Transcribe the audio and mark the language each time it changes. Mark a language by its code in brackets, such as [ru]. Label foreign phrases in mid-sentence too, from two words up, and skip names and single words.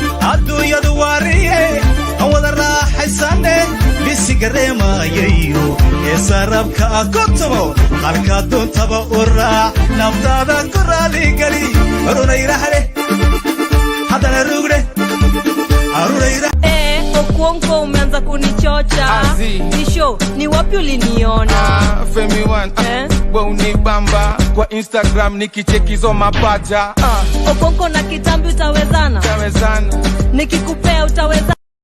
[so] Adduunyadu waa riye, aan wada raaxaysane, bisiga reemayayo, ee sarabka ah ku tumo, halka doontaba u raac, naftaada ku raali geli, runay raxle, haddana rugde, runay raxle. [sw] Eh, Okwonko umeanza kunichocha. Azi. Ni show, ni wapi uliniona? Ah, Femi One, ah, Eh? we unibamba. Kwa Instagram nikicheki hizo mapaja. Ah. Okwonko na kitambi utawezana? Utawezana. Nikikupea utaweza-